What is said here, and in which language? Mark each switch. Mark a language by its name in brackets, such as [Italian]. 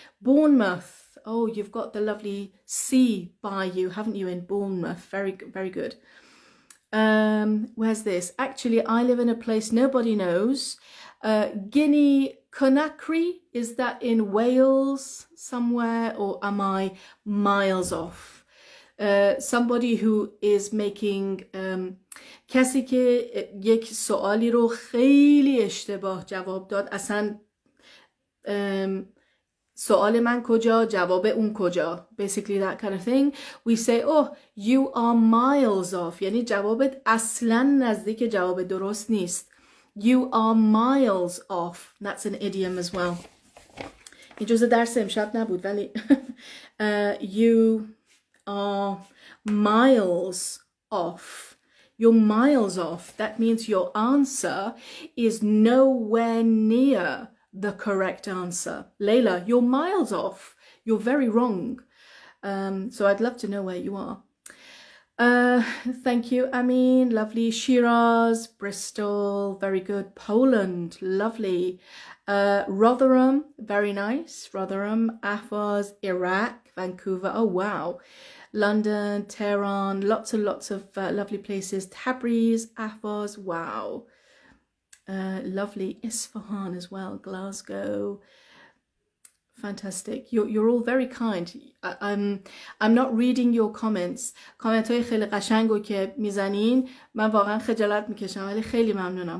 [English] Bournemouth, oh, you've got the lovely sea by you, haven't you, in Bournemouth? Very, very good. Where's this? Actually, I live in a place nobody knows. Guinea Conakry, is that in Wales somewhere, or am I miles off? Somebody who is making [Persian] کسی که یک سوالی رو خیلی اشتباه جواب داد، اصلا سوال من کجا، جواب اون کجا, [English] basically that kind of thing. We say, oh, you are miles off, [Persian] یعنی جوابت اصلا نزدیک جواب درست نیست. [English] You are miles off. That's an idiom as well. [Persian] این جزء درس امشب نبود ولی [English] you are miles off. You're miles off. That means your answer is nowhere near the correct answer. Layla, you're miles off. You're very wrong. So I'd love to know where you are. Thank you, Amin. Lovely. Shiraz, Bristol, very good. Poland, lovely. Rotherham, very nice. Rotherham, Ahvaz, Iraq, Vancouver. Oh, wow. London, Tehran, lots and lots of lovely places. Tabriz, Ahvaz, wow. Lovely. Isfahan as well, Glasgow. Fantastic. You're all very kind. I'm not reading your comments. [Persian] کامنت‌های خیلی قشنگو که میزنین من واقعا خجالت میکشم ولی خیلی ممنونم.